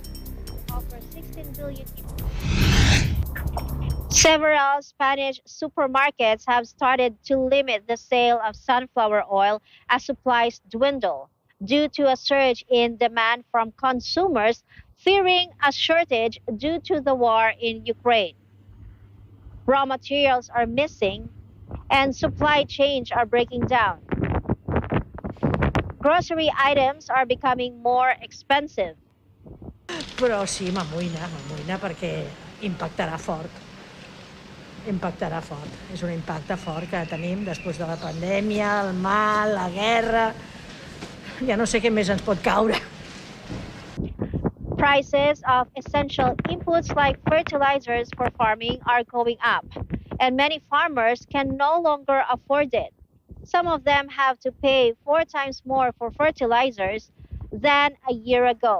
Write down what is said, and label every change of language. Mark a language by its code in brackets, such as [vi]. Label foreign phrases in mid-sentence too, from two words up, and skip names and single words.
[en] Several Spanish supermarkets have started to limit the sale of sunflower oil as supplies dwindle due to a surge in demand from consumers fearing a shortage due to the war in Ukraine. Raw materials are missing and supply chains are breaking down. Grocery items are becoming more expensive. [ca] Però sí, m'amoïna perquè impactarà fort. És un impacte fort que tenim després de la pandèmia, el mal, la guerra. Ja no sé què més ens pot caure. [en] Prices of essential inputs like fertilizers for farming are going up, and many farmers can no longer afford it. Some of them have to pay 4 times more for fertilizers than a year ago.